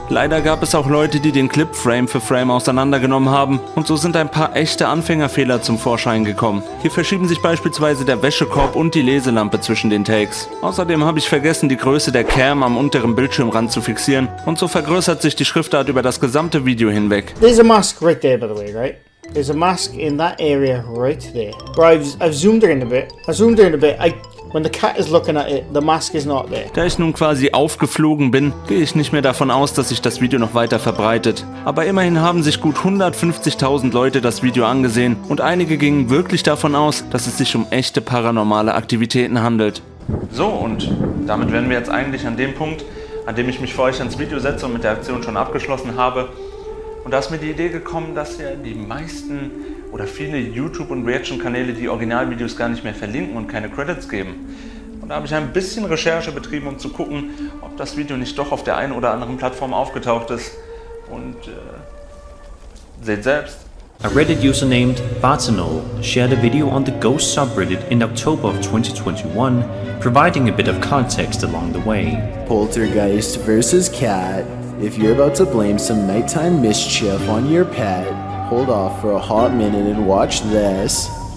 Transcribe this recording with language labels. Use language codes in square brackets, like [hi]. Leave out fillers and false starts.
[de] Leider gab es auch Leute, die den Clip Frame für Frame auseinandergenommen haben und so sind ein paar echte Anfängerfehler zum Vorschein gekommen. Hier verschieben sich beispielsweise der Wäschekorb und die Leselampe zwischen den Takes. Außerdem habe ich vergessen, die Größe der Cam am unteren Bildschirmrand zu fixieren und so vergrößert sich die Schriftart über das gesamte Video hinweg. [en] There's a mask right there, by the way, right? There's a mask in that area right there. Bro, I've zoomed in a bit. When the cat is looking at it, the mask is not there. [de] Da ich nun quasi aufgeflogen bin, gehe ich nicht mehr davon aus, dass sich das Video noch weiter verbreitet. Aber immerhin haben sich gut 150.000 Leute das Video angesehen und einige gingen wirklich davon aus, dass es sich um echte paranormale Aktivitäten handelt. So, und damit wären wir jetzt eigentlich an dem Punkt, an dem ich mich für euch ans Video setze und mit der Aktion schon abgeschlossen habe. Und da ist mir die Idee gekommen, dass ja die meisten oder viele YouTube- und Reaction-Kanäle die Originalvideos gar nicht mehr verlinken und keine Credits geben. Und da habe ich ein bisschen Recherche betrieben, um zu gucken, ob das Video nicht doch auf der einen oder anderen Plattform aufgetaucht ist. Und seht selbst. [en] A Reddit user named Bartanol shared a video on the Ghost subreddit in October of 2021, providing a bit of context along the way. Poltergeist versus cat. If you're about to blame some nighttime mischief on your pet, hold off for a hot minute and watch this.